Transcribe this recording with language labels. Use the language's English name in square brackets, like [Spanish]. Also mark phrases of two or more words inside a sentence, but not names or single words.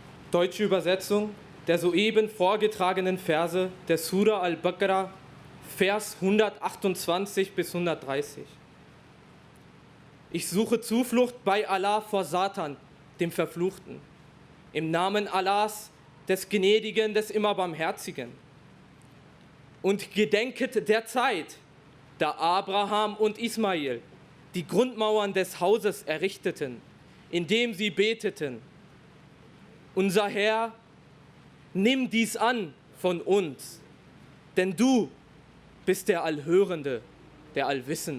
[German] Deutsche Übersetzung der soeben vorgetragenen Verse der Surah al-Baqarah, Vers 128 bis 130. Ich suche Zuflucht bei Allah vor Satan, dem Verfluchten, im Namen Allahs, des Gnädigen, des immer Barmherzigen. Und gedenket der Zeit, da Abraham und Ismail die Grundmauern des Hauses errichteten, indem sie beteten: Unser Herr, nimm dies an von uns, denn du bist der Allhörende, der Allwissende.